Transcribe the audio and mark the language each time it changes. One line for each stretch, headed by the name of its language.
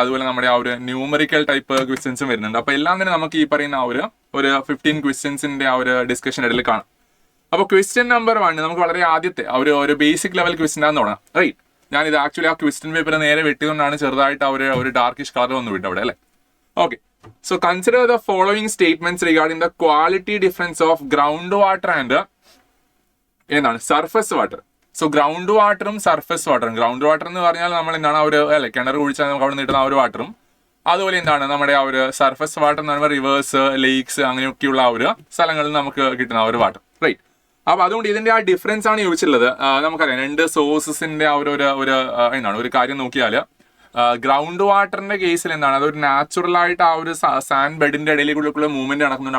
Malayalam: അതുപോലെ നമ്മുടെ ആ ഒരു ന്യൂമറിക്കൽ ടൈപ്പ് ക്വസ്റ്റ്യൻസും വരുന്നുണ്ട്. അപ്പൊ എല്ലാം തന്നെ നമുക്ക് ഈ പറയുന്ന ആ ഒരു 15 ക്വസ്റ്റ്യൻസിന്റെ ആ ഒരു ഡിസ്കഷൻ ഇടയിൽ കാണാം. അപ്പൊ ക്വസ്റ്റ്യൻ നമ്പർ 1 നമുക്ക് വളരെ ആദ്യത്തെ ഒരു ബേസിക് ലെവൽ ക്വസ്റ്റ്യൻ ആണെന്ന് തുടങ്ങാം. റൈറ്റ്, ഞാനിത് ആക്ച്വലി ആ ക്വസ്റ്റ്യൻ പേപ്പർ നേരെ വെട്ടിയതുകൊണ്ടാണ് ചെറുതായിട്ട് ഒരു ഡാർക്കിഷ് കളർ വന്നു വിട്ടു അവിടെ, അല്ലേ?
English: okay, so consider the following statements regarding the quality difference of groundwater and
Malayalam: എന്താണ്
English: Surface water.
Malayalam: സോ ഗ്രൗണ്ട് വാട്ടറും സർഫസ് വാട്ടറും, ഗ്രൗണ്ട് വാട്ടർ എന്ന് പറഞ്ഞാൽ നമ്മൾ എന്താണ് കിണർ കുഴിച്ചാൽ നമുക്ക് അവിടെ നിന്ന് കിട്ടുന്ന ആ ഒരു വാട്ടറും, അതുപോലെ എന്താണ് നമ്മുടെ ആ ഒരു സർഫസ് വാട്ടർ എന്ന് പറയുമ്പോൾ റിവേഴ്സ്, ലേക്സ് അങ്ങനെയൊക്കെയുള്ള ആ ഒരു സ്ഥലങ്ങളിൽ നമുക്ക് കിട്ടുന്ന ആ ഒരു വാട്ടർ. റൈറ്റ്, അപ്പൊ അതുകൊണ്ട് ഇതിന്റെ ആ ഡിഫറൻസ് ആണ് ചോദിച്ചിട്ടുള്ളത്. നമുക്കറിയാം, 2 സോഴ്സസിന്റെ ആ എന്താണ് ഒരു കാര്യം നോക്കിയാൽ ഗ്രൗണ്ട് വാട്ടറിന്റെ കേസിൽ എന്താണ് അതൊരു നാച്ചുറൽ ആയിട്ട് ആ ഒരു സാൻഡ് ബെഡിന്റെ ഇടയിലേക്കുള്ള മൂവ്മെന്റ് നടക്കുന്നുണ്ട്.